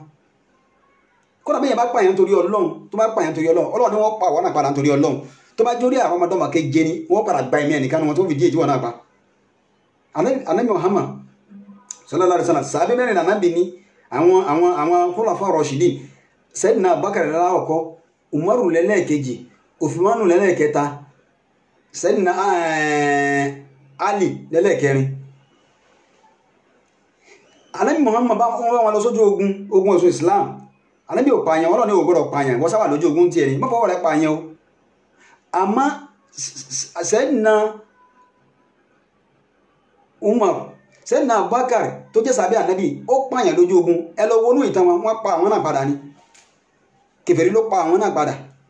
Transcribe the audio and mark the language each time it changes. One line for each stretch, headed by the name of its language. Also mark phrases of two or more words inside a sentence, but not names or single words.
Yoruba: kódà bẹ́ẹ̀ bá pààyàn torí Ọlọ́run tó bá pààyàn torí Ọlọ́run Ọlọ́run ni wọ́n pa àwọn náà padà torí Ọlọ́run tó bá jórí àwọn ọmọdé ọmọ keje ni wọ́n padà gba ẹ̀mí ẹnìkan wọn tó fi díẹ̀ tí wọ́n náà pa. Ànábì Muhammad
Arabic: صلى الله عليه وسلم
Yoruba: sàbí mẹ́rin ànábì ní àwọn
Arabic: خلفاء راشدين
Yoruba: Sayyidina Abubakar láwọ̀kọ́ Umaru lẹ́lẹ́kejì Uthmanu lẹ́lẹ́kẹta Sayyidina Ali lẹ́lẹ́kẹrin. Ànábì Muhammad bá wọn lọ sójú ogun ẹ̀sùn Islam Ànábì ò pààyàn Ọlọ́run ní ò gbọ́dọ̀ pààyàn wọ́n sábà lójú ogun tiẹ̀ ní má fọwọ́ rẹ̀ pààyàn o àmọ́ Sayyidina Umar Sayyidina Abubakar tó jẹ́ sàbí Ànábì ó pààyàn lójú ogun ẹ lọ wọnú ìtàn wọn pa àwọn náà padà ni kèfèrí ló pa àwọn náà padà.